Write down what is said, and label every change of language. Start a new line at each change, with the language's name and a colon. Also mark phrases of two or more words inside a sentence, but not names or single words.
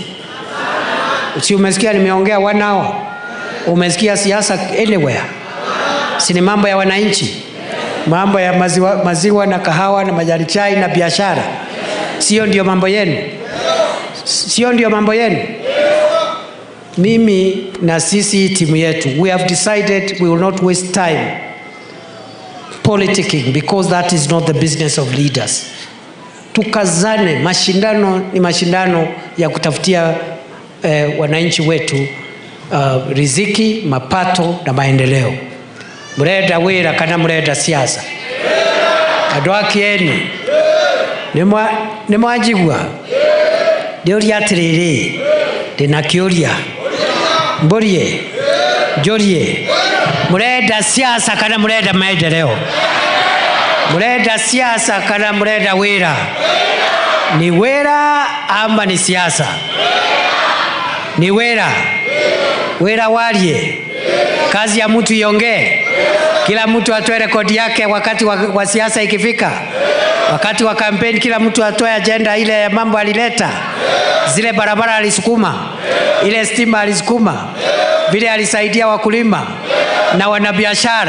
Swahili: Si umesikia nimeongea 1 hour? Umesikia siasa anywhere? Si ni mambo ya wananchi, mambo ya maziwa na kahawa na majani chai na biashara. Sio ndio mambo yenu? Sio ndio mambo yenu? Mimi na sisi timu yetu,
English: we have decided we will not waste time politicking, because that is not the business of leaders.
Swahili: Tukazane, mashindano ni mashindano ya kutafutia wananchi wetu riziki, mapato na maendeleo.
Meru: Mureda wira kana mureda siasa? Adwaki eni nimwajigwa ndio atiriri ndina kiuria mborie njorie, mureda siasa kana mureda maendeleo? Mureda siasa kana mureda wira? Ni wira ama ni siasa? Ni wira.
Swahili: Wira walie, kazi ya mtu iongee, kila mtu atoe rekodi yake wakati wa siasa ikifika. Wakati wa kampeni kila mtu atoe agenda ile mambo alileta, zile barabara alisukuma, ile stima alisukuma, vile alisaidia wakulima na wanabiashara.